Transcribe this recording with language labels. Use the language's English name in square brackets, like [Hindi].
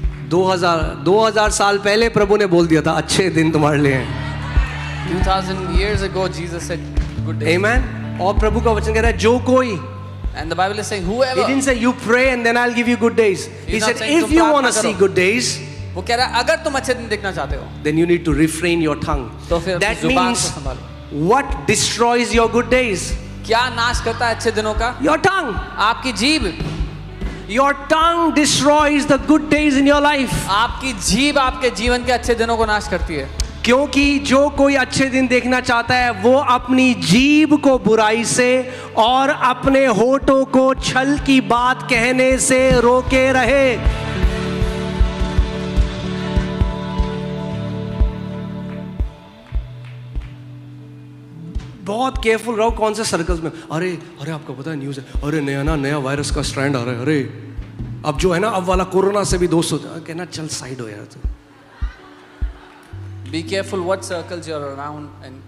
[Hindi] 2000 साल पहले प्रभु ने बोल दिया था अच्छे दिन तुम्हारे लिए हैं। [English] 2000 years ago Jesus said good days. Amen. [Hindi] और प्रभु का वचन कह रहा है जो कोई, [English] and the Bible is saying whoever. He didn't say you pray and then I'll give you good days. He said if you want to see good days, [Hindi] वो कह रहा है अगर तुम अच्छे दिन देखना चाहते हो, [English] then you need to refrain your tongue. [Hindi] तो फिर [English] that means what destroys your good days? [Hindi] क्या नाश करता है अच्छे दिनों का? [English] Your tongue. [Hindi] आपकी जीभ। [English] Your tongue destroys the good days in your life. [Hindi] आपकी जीभ आपके जीवन के अच्छे दिनों को नाश करती है। क्योंकि जो कोई अच्छे दिन देखना चाहता है वो अपनी जीभ को बुराई से और अपने होठों को छल की बात कहने से रोके रहे। बहुत केयरफुल रहो कौन से सर्कल्स में। अरे आपको पता है न्यूज़ है, अरे नया वायरस का स्ट्रैंड आ रहा है, अरे अब जो है ना अब वाला कोरोना से भी 200, कहना चल साइड हो यार तू। [English] Be careful what circles you're around and